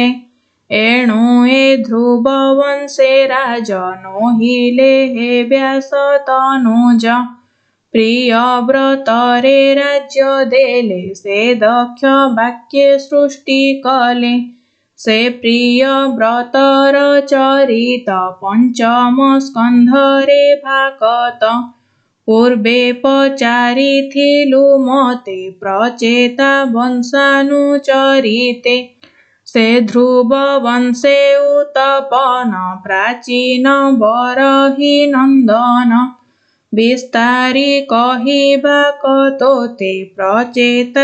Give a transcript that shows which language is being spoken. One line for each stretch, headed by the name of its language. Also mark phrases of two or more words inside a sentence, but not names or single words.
Odia: ଏଣୁ ଏ ଧ୍ରୁବ ବଂଶେ ରାଜ ନୋହିଲେ ହେ ବ୍ୟାସ ତନୁଜ। ପ୍ରିୟବ୍ରତରେ ରାଜ୍ୟ ଦେଲେ ସେ ଦକ୍ଷ ବାକ୍ୟେ ସୃଷ୍ଟି କଲେ। ସେ ପ୍ରିୟବ୍ରତର ଚରିତ ପଞ୍ଚମ ସ୍କନ୍ଧରେ ଭାଗବତ। ପୂର୍ବେ ପଚାରିଥିଲୁ ମତେ ପ୍ରଚେତା ବଂଶାନୁଚରିତେ ସେ ଧ୍ରୁବ ବଂଶେ ଉତ୍ପନ୍ନ ପ୍ରାଚୀନ ବରହୀ ନନ୍ଦନ ବିସ୍ତାରୀ କହିବା କତୋତେ ପ୍ରଚେତା